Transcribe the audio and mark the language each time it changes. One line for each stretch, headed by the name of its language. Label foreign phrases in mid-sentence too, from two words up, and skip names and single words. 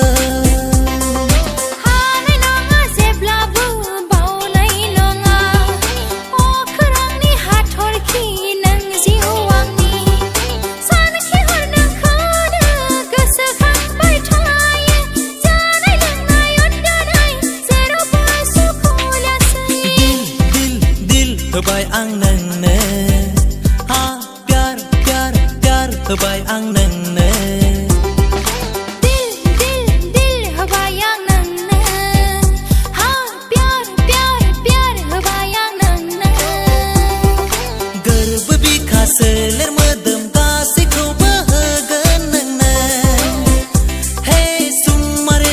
Bodo: हानाय नङा जेब्लाबो बावनाय नङा अख्रांनि हाथरखि नों जिउ आंनि सानखिहर नोंखौनो गोसोखांबाय थायो जानाय लोंनाय उन्दुनाय जेरावबो सुखुलासै
Hindi: दिल दिल
Bodo: होबाय आं नोंनो हा
Hindi: प्यार प्यार प्यार
Bodo: होबाय आं नोंनो
Hindi: दिल दिल दिल
Bodo: होबाय आं नोंनो हा
Hindi: प्यार प्यार प्यार
Bodo: होबाय आं नोंनो गोरबो बिखा सोलेर मोदोम गासैखौबो होगोन नोंनो हे सुम्मा